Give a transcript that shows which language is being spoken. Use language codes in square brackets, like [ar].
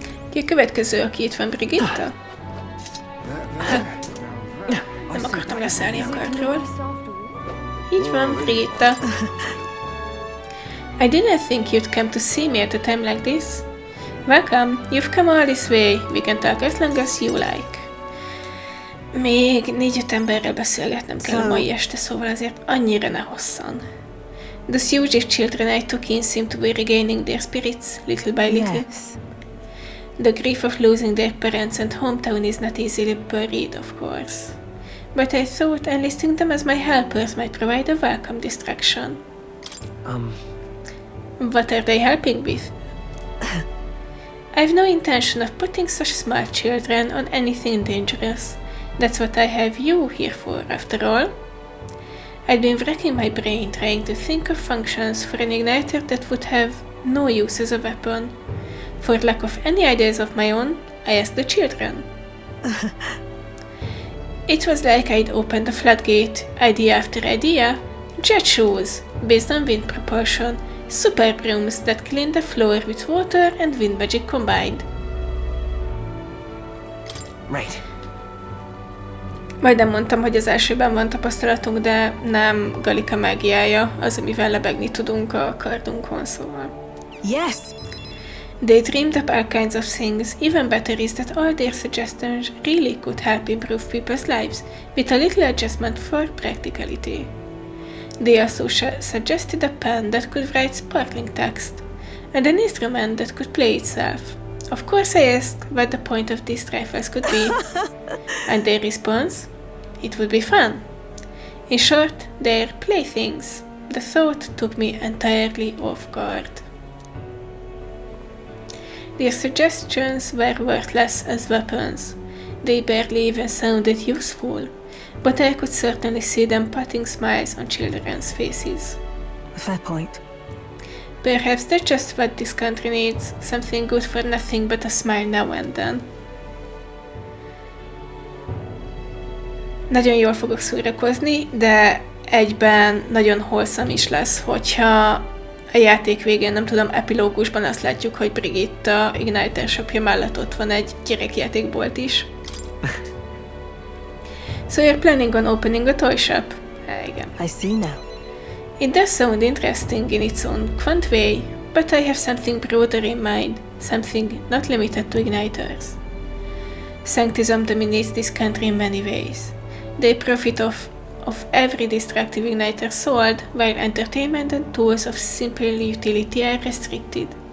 [hu] Ki a következő, aki itt van, Brigitta? Nem akartam leszállni a kardról. Így van, Brigitta. [en] I didn't think you'd come to see me at a time like this. Welcome, you've come all this way. We can talk as long as you like. [hu] Még 4-5 emberrel beszélgetnem kell a mai este, szóval azért annyira ne hosszan. [en] The Sujic children I took in seem to be regaining their spirits, little by little. Yes. The grief of losing their parents and hometown is not easily buried, of course. But I thought enlisting them as my helpers might provide a welcome distraction. What are they helping with? I've no intention of putting such small children on anything dangerous. That's what I have you here for, after all. I'd been racking my brain trying to think of functions for an igniter that would have no use as a weapon. For lack of any ideas of my own, I asked the children. It was like I'd opened a floodgate, idea after idea. Jet shoes, based on wind propulsion, super brooms that clean the floor with water and wind magic combined. Right. [hu] Majdnem mondtam, hogy az elsőben van tapasztalatunk, de nem Gallica mágiája az, amivel lebegni tudunk a kardunkon, szóval. [en] Yes! They dreamed up all kinds of things. Even better is that all their suggestions really could help improve people's lives, with a little adjustment for practicality. They also suggested a pen that could write sparkling text, and an instrument that could play itself. Of course I asked what the point of these trifles could be, and their response? It would be fun. In short, they're playthings. The thought took me entirely off guard. Their suggestions were worthless as weapons. They barely even sounded useful, but I could certainly see them putting smiles on children's faces. Fair point. Perhaps that's just what this country needs, something good for nothing but a smile now and then. [hu] Nagyon jól fogok szórakozni, de egyben nagyon wholesome is lesz, hogyha a játék végén, nem tudom, epilógusban azt látjuk, hogy Brigitta Igniter shopja mellett ott van egy gyerekjátékbolt is. [en] So you're planning on opening a toy shop? [hu] Igen. [en] I see now. It does sound interesting in its own quaint way, but I have something broader in mind, something not limited to igniters. Sanctism dominates this country in many ways. They profit of every destructive igniter sold, while entertainment and tools of simple utility are restricted.